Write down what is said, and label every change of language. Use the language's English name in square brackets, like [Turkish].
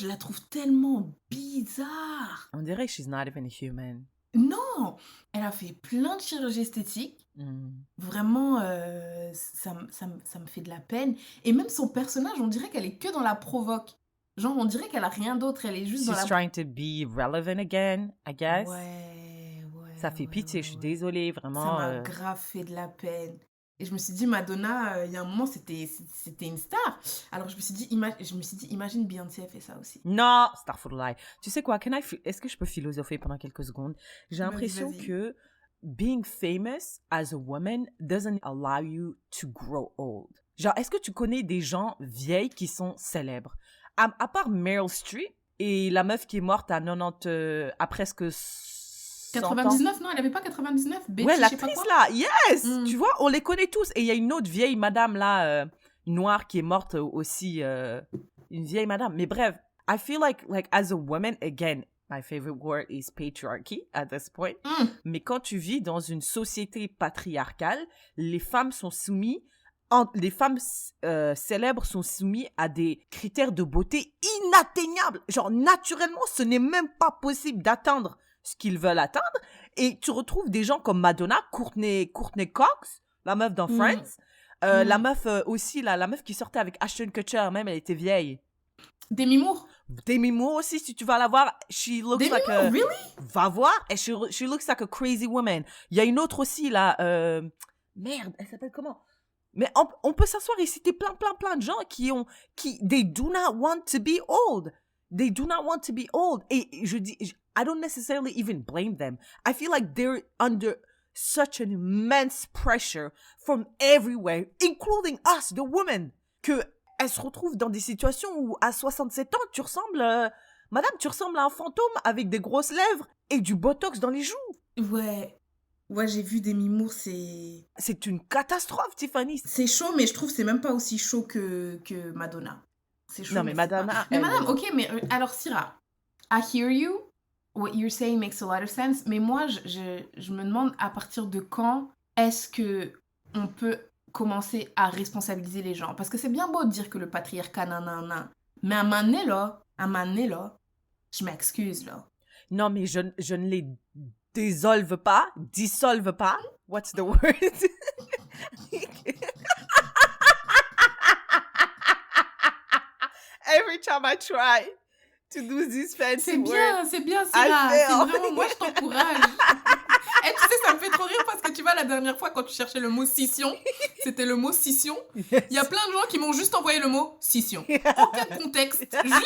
[French] Je la trouve tellement bizarre. On dirait que [English] she's not even human. [French] Non, elle a fait plein de chirurgie esthétique. Vraiment, ça me fait de la peine. Et même son personnage, on dirait qu'elle est que dans la provoque. Genre, on dirait qu'elle a rien d'autre. Elle est juste dans la... [English] She's trying to be relevant again, I guess. [French] Ouais. Ça fait pitié, je suis désolée, vraiment. Ça m'a grave fait de la peine. Et je me suis dit, Madonna, il y a un moment, c'était une star. Alors je me suis dit, imagine Beyoncé a fait ça aussi. Non, astaghfirullah. Tu sais quoi, est-ce que je peux philosopher pendant quelques secondes? J'ai Vas-y, l'impression vas-y. [English] que being famous as a woman doesn't allow you to grow old. [French] Genre, est-ce que tu connais des gens vieilles qui sont célèbres? À part Meryl Streep et la meuf qui est morte à 90, à presque 100 ans. 99, non, elle avait pas 99, Betty, Ouais, je sais pas l'actrice quoi. là, yes! Mm. Tu vois, on les connaît tous. Et il y a une autre vieille madame là, noire, qui est morte aussi. Une vieille madame. Mais bref, [English] I feel like as a woman, again, my favorite word is patriarchy at this point. Mm. [French] Mais quand tu vis dans une société patriarcale, les femmes sont soumises, les femmes célèbres sont soumises à des critères de beauté inatteignables. Genre, naturellement, ce n'est même pas possible d'atteindre ce qu'ils veulent atteindre. Et tu retrouves des gens comme Madonna, Courtney Cox, la meuf dans Friends. La meuf aussi, la meuf qui sortait avec Ashton Kutcher, même, elle était vieille. Demi Moore. Demi Moore aussi, si tu vas la voir, [English] she looks [French] Demi [English] like Moore, a... really? Va voir, et she looks like a crazy woman. [French] Il y a une autre aussi, là, merde, elle s'appelle comment? Mais on peut s'asseoir et citer plein de gens [English] they do not want to be old. They do not want to be old. [French] Et je dis, [English] I don't necessarily even blame them. I feel like they're under such an immense pressure from everywhere, including us, the women, [French] que elles se retrouvent dans des situations où à 67 ans, tu ressembles à un fantôme avec des grosses lèvres et du botox dans les joues. Ouais. Ouais, j'ai vu Demi Moore, c'est... C'est une catastrophe, Tiffany. C'est chaud, mais je trouve que c'est même pas aussi chaud que Madonna. C'est chaud. Non, mais Madonna... Pas... Mais madame, ok, mais alors Syrah, [English] I hear you. What you're saying makes a lot of sense. [French] Mais moi, je me demande à partir de quand est-ce que on peut commencer à responsabiliser les gens. Parce que c'est bien beau de dire que le patriarcat, nanana. Mais à un moment donné, là, je m'excuse, là. Non, mais je ne les dissolve pas. [English] What's the word? Every time I try to do this fancy word, [French] c'est bien, Syrah. C'est vraiment, moi, je t'encourage. Et tu sais, ça me fait trop rire parce que tu vois, la dernière fois, quand tu cherchais le mot scission, c'était le mot scission. [English] Yes. [French] Il y a plein de gens qui m'ont juste envoyé le mot scission. Aucun contexte.